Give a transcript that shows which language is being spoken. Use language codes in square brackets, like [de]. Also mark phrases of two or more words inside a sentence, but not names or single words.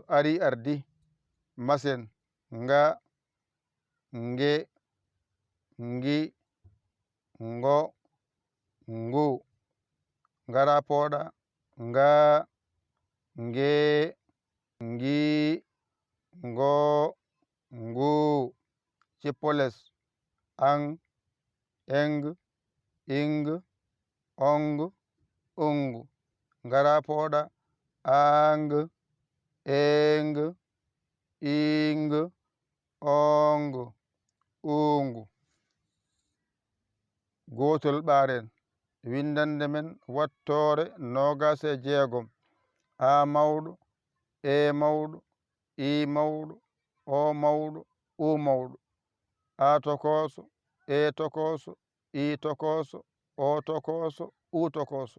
[ff] Ari ardi masen. Nga, nge, ngi, ngo, ngu. Ngara pooɗa. Nga, nge, ngi, ngo, ngu. Cippoles. Ang, eng, ing, ong, ung. Ngara pooɗa. Ang, eng, ing, ong, ung. Gotol ɓaren. Windande men wattore 26. A mawɗo, e mawɗo, i mawɗo, o mawɗo, u mawɗo. A tokoso, e tokoso, i tokoso, o tokoso, u tokoso.